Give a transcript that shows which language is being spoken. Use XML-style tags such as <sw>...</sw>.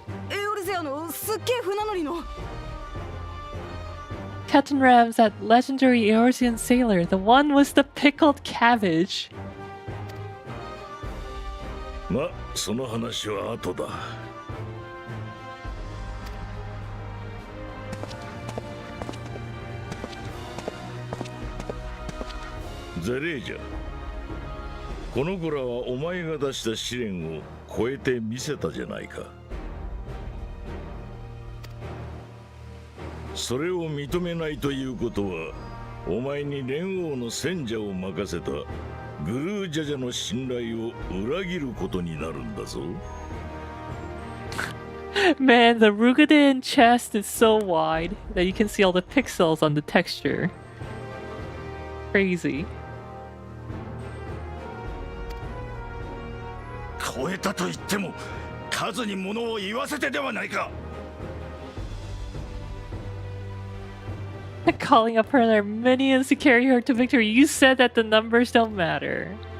<ja>エオルゼアのすっげえ船乗りの。</ja> <en>Ketenram's that legendary Eorzean sailor, the one with the pickled cabbage.</en> <ja>ま、その話は後だ。ゼレージャ、この子らはお前が出した試練を超えてみせたじゃないか。それを認めないということはお前に蓮王の戦者を任せたグルージャジャの信頼を裏切ることになるんだぞ。</ja> <en>Man, the Rugadin chest is so wide that you can see all the pixels on the texture. Crazy.</en> <ja>超えたと言っても数に物を言わせてではないか。</ja> <en>Calling up her minions to carry her to victory. You said that the numbers don't matter.</en>